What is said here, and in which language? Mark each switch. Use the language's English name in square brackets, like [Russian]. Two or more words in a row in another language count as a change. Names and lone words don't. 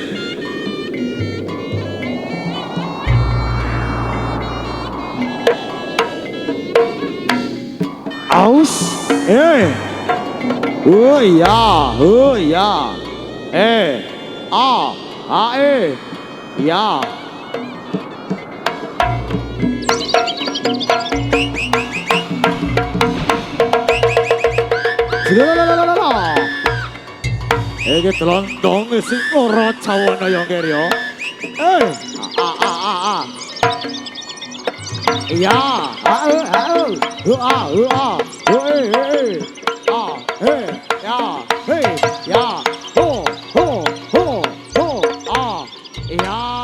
[Javanese] Aus. Oh ya. Oh ya. A e. Ya. Iki telondong sing ora cawana ya ngger ya. Ya, a e a e. A a. Ya, ya. Ho ho ho ho a. Ya.